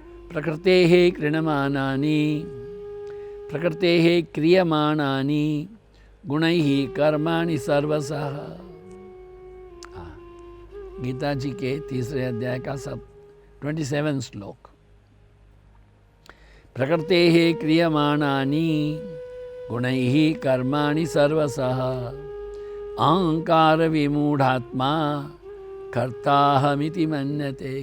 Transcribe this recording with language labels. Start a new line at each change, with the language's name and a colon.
Sanskrit: प्रकृतेः क्रियमाणानि, प्रकृतेः क्रियमाणानि गुणैः कर्माणि सर्वशः।
Hindi: गीता जी के 3 अध्याय का 27 श्लोक।
Sanskrit: प्रकृतेः क्रियमाणानि गुणैः कर्माणि सर्वशः अहंकार विमूढ़ात्मा कर्ताहमिति मन्यते।